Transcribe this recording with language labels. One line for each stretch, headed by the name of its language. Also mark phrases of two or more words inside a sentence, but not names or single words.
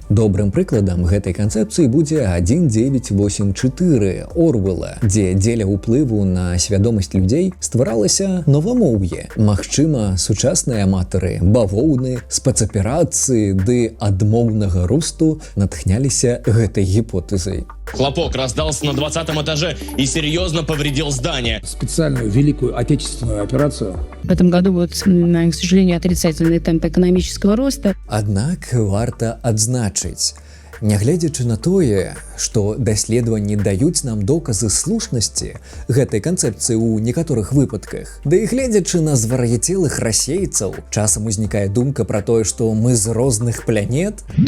Belarusian: Добрым прыкладам гэтай канцэпцыі будзе 1984 Орвэла, дзе дзеля ўплыву на свядомасць людзей стваралася новамоўе. Магчыма, сучасныя аматары бавоўны, спецаперацыі ды адмоўнага росту натхняліся гэтай гіпотэзай.
Russian: Хлопок раздался на 20-м этаже и серьезно повредил здание. Специальную Великую Отечественную операцию. В этом году вот, к сожалению, отрицательный темп экономического роста.
Belarusian: Аднак варта адзначыць, нягледзячы на тое, што даследаванні даюць нам доказы слушнасці гэтай канцэпцыі ў некаторых выпадках, да і гледзячы на звар'яцелых расейцаў, часам узнікае думка пра тое, што мы з розных планет.